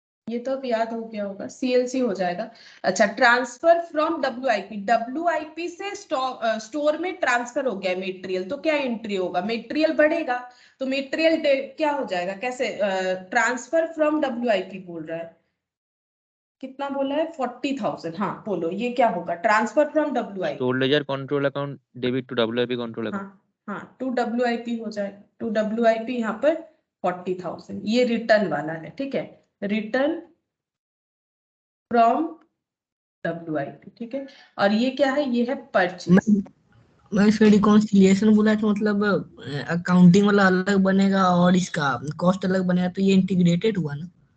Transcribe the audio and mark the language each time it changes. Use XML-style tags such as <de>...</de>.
<hi>ये तो अब याद हो गया होगा, सीएलसी हो जाएगा। अच्छा ट्रांसफर फ्रॉम डब्ल्यूआईपी से स्टोर में ट्रांसफर हो गया मटेरियल, तो क्या एंट्री होगा, मटेरियल बढ़ेगा तो मटेरियल क्या हो जाएगा, कैसे ट्रांसफर फ्रॉम डब्ल्यूआईपी बोल रहा है। कितना बोला है 40,000। हाँ बोलो ये क्या होगा, transfer from WIP।</hi> <en>Stored ledger control account debit to WIP control account.</en> <hi>हाँ हाँ, टू WIP हो जाएगा, टू WIP यहाँ पर 40,000, ये रिटर्न वाला है, ठीक है, रिटर्न फ्रॉम WIP, ठीक है। और ये क्या है, ये है परचेज। मैं इसका रिकॉन्सिलिएशन बोला तो मतलब अकाउंटिंग वाला अलग बनेगा और इसका कॉस्ट अलग बनेगा, तो ये इंटीग्रेटेड हुआ ना।</hi>